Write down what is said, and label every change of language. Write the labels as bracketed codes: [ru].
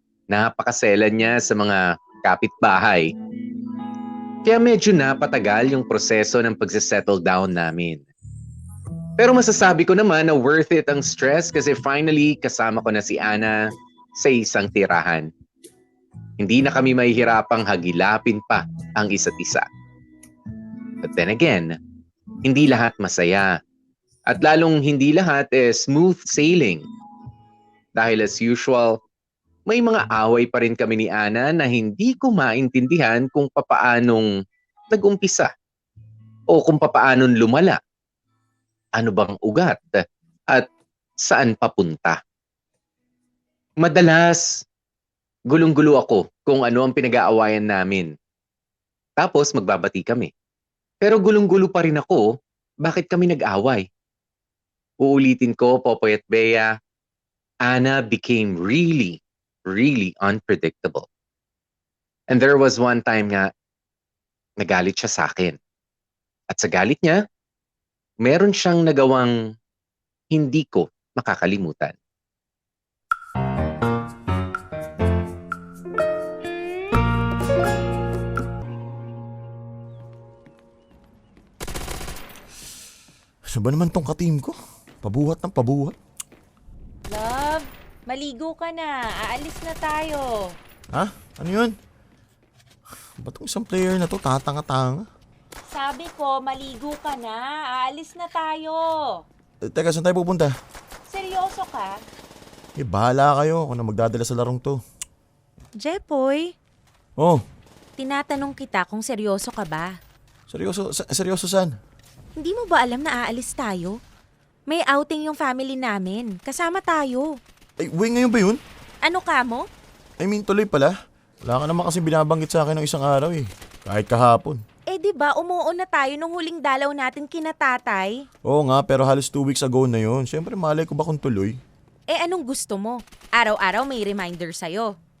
[tl] Napakasela niya sa mga kapitbahay. Kaya medyo napatagal yung proseso ng pagsisettle down namin. Pero masasabi ko naman na worth it ang stress kasi finally kasama ko na si Ana sa isang tirahan. Hindi na kami mahihirapang hagilapin pa ang isa't isa. [en] But then again, [tl] hindi lahat masaya. At lalong hindi lahat smooth sailing. Dahil as usual, may mga away pa rin kami ni Ana na hindi ko maintindihan kung papaanong nag-umpisa o kung papaanong lumala. Ano bang ugat at saan papunta? Madalas, gulong-gulo ako kung ano ang pinag-aawayan namin. Tapos magbabati kami. Pero gulong-gulo pa rin ako, bakit kami nag-away? Uulitin ko, [en] Popoy at Bea, Ana became really, really unpredictable. And there was one time [tl] nga, nagalit siya sa akin. At sa galit niya, meron siyang nagawang hindi ko makakalimutan. Ano ba naman tong ka-team ko? Pabuhat ng pabuhat. Love, maligo ka na. Aalis na tayo. Ha? Ano yun? Ba't tong isang player na to tatanga-tanga? Sabi ko, maligo ka na. Aalis na tayo. Teka, saan tayo pupunta? Seryoso ka? Bahala kayo kung na magdadala sa larong to. Jepoy, Oh, tinatanong kita kung seryoso ka ba? seryoso saan? Hindi mo ba alam na aalis tayo? May outing yung family namin. Kasama tayo. Ay, ngayon ba yun? Ano ka mo? [en] I mean, [tl] tuloy pala. Wala ka naman kasi binabanggit sa akin ng isang araw eh. Kahit kahapon. Eh di ba umuon na tayo nung huling dalaw natin kina tatay? Oo nga, pero halos 2 weeks ago na yun. Siyempre, malay ko ba kung tuloy? Eh anong gusto mo? Araw-araw may reminder sa'yo.